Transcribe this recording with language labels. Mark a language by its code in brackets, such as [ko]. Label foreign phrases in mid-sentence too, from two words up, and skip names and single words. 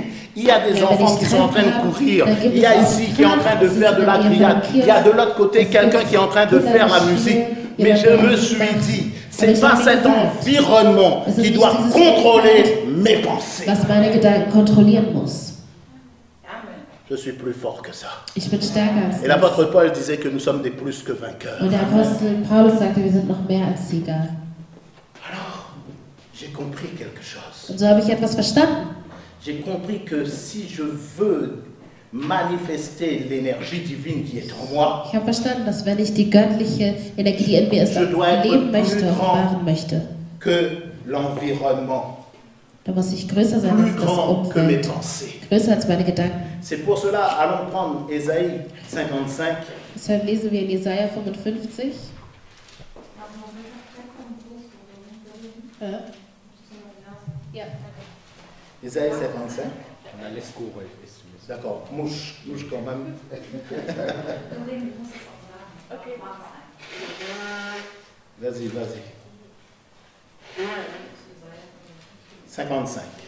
[fr] Il y a des [de] Ja, wenn [fr] enfants [de] ich [fr] qui sont en train de [de] Treffen habe, [fr] courir. [de] dann gibt [fr] Il y [de] es [fr] a [de] auch [fr] ici qui est en train de [de] Treffen, [fr] faire de la [de] es gibt [fr] grillade. [de] hier [fr] Il y a de l'autre côté [de] es [fr] quelqu'un [de] gibt [fr] qui est en train de [de] Kinder, [fr] faire la [de] die [fr] musique. [de] spielen, [fr] Mais [de] die [fr] je [de] werden [fr] me [de] Musik [fr] suis [de] machen. [fr] dit, [de] Aber [fr] c'est [de] ich [fr] pas [de] habe mir [fr] cet [de] gesagt, [fr] environnement [de] es ist [fr] qui [de] nicht [fr] doit [de] dieses [fr] contrôler [de] Umfeld, [fr] mes pensées. [de] was meine Gedanken kontrollieren muss. [fr] Je suis plus fort que ça. [de] Ich bin stärker als [fr] Et [de] das. [fr] l'apôtre Paul disait que nous sommes des plus que vainqueurs. [de] Und der Apostel Paulus sagte, wir sind noch mehr als Sieger. [fr] Alors, j'ai compris quelque chose. [de] Und so habe ich etwas verstanden. [fr] J'ai compris que si je veux manifester l'énergie divine qui est en moi, [de] Ich habe verstanden, dass wenn ich die göttliche Energie, die in mir ist, [fr] Je dois être [de] leben möchte, [fr] plus grand. [de] offenbaren möchte, [fr] que l'environnement, [de] dann muss ich größer sein [fr] plus [de] als das [fr] grand que mes [de] Umfeld, [fr] pensées. [de] größer als meine Gedanken. [fr] C'est pour cela, allons prendre Ésaïe 55. [de] Deshalb lesen wir in Jesaja 55. Ja. [fr] Ésaïe 55. On a l'escours. D'accord, mouche quand même. Vas-y. 55.